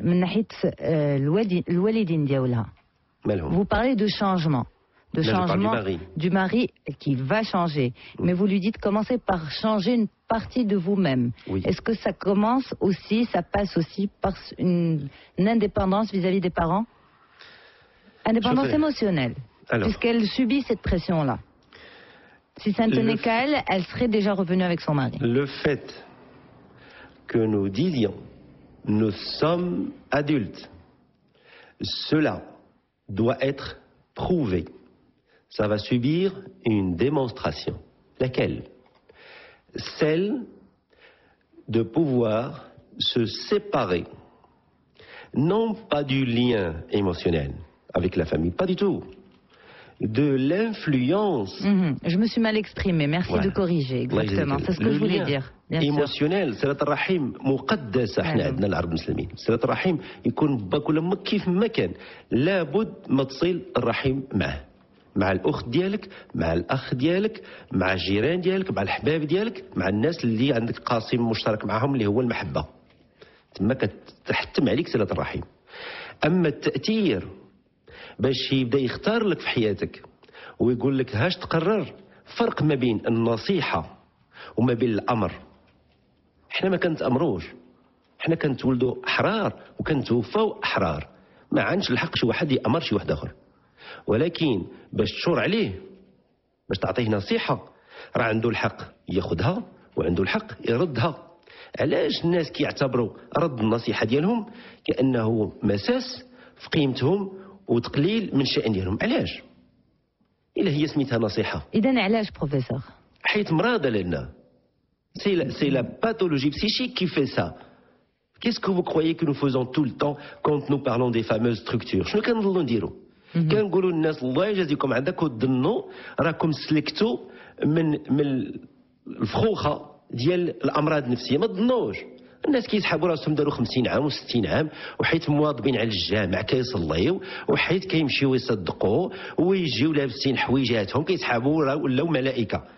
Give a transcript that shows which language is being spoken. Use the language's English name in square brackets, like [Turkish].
[Arabic] من ناحيه الوالدين ديالها. مالهم؟ [French] Vous parlez de changement. De changement du mari qui va changer. Oui. Mais vous lui dites commencez par changer une partie de vous-même. Oui. Est-ce que ça commence aussi, ça passe aussi par une indépendance vis-à-vis des parents? Indépendance émotionnelle. Puisqu'elle subit cette pression-là. Si ça ne tenait qu'à elle, elle serait déjà revenue avec son mari. Le fait que nous disions nous sommes adultes, cela doit être prouvé. Ça va subir une démonstration. Laquelle? Celle de pouvoir se séparer, non pas du lien émotionnel avec la famille, pas du tout, de l'influence. Je me suis mal exprimé, merci de corriger, exactement, c'est ce que je voulais dire. ايموسيونيل. [Arabic] صلة الرحم مقدسة احنا عندنا العرب المسلمين. صلة الرحم يكون باك ولا امك كيف ما كان لابد ما تصل الرحم معه، مع الاخت ديالك، مع الاخ ديالك، مع الجيران ديالك، مع الحباب ديالك، مع الناس اللي عندك قاسم مشترك معهم اللي هو المحبة. تما كتحتم عليك صلة الرحم. اما التأثير باش يبدا يختار لك في حياتك ويقول لك هاش تقرر، فرق ما بين النصيحة وما بين الامر. احنا ما كنتامروش، احنا كنتولدوا احرار وكنتوفاو احرار. ما عندش الحق شي واحد يامر شي واحد اخر، ولكن باش تشور عليه، باش تعطيه نصيحه، راه عنده الحق ياخذها وعنده الحق يردها. علاش الناس كيعتبروا رد النصيحه ديالهم كانه مساس في قيمتهم وتقليل من الشأن ديالهم؟ علاش؟ الا هي سميتها نصيحه. اذا علاش بروفيسور؟ حيت مرادة لنا [French] C'est la pathologie psychique qui fait ça. Qu'est-ce que vous croyez que nous faisons tout le temps quand nous parlons des fameuses structures? [Arabic] شنو كنظنوا نديروا؟ كنقولوا للناس الله يجازيكم عندك وتظنوا راكم سلكتوا من الفخوخه ديال الامراض النفسيه، ما تظنوش. الناس كيسحبوا راسهم داروا 50 عام و60 عام وحيت مواظبين على الجامع كيصليو وحيت كيمشيو يصدقوا ويجيو لابسين حويجاتهم كيسحبوا ولاو ملائكه.